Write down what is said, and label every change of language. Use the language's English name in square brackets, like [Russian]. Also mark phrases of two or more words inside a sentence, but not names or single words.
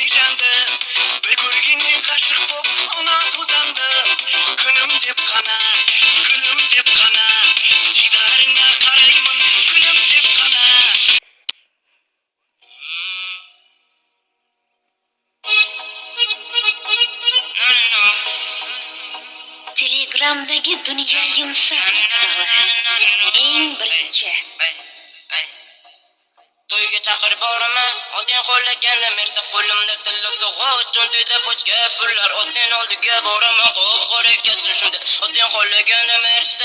[Kazakh] айланды, бір көргеннен ғашық боп ана тозанды. Күнім деп қана, дидарыңа қараймын, күнім деп қана. [Uzbek] Telegramdagi Dunyo Yumshoq kanali eng birinchi. To'yga chaqirib boraman, otang qo'llaganda mersa qo'limda tilla sug'ut, cho'ntagida pochka pullar, otang oldiga boraman, qop-qora ekkasin shunda, otang qo'llaganda mersa.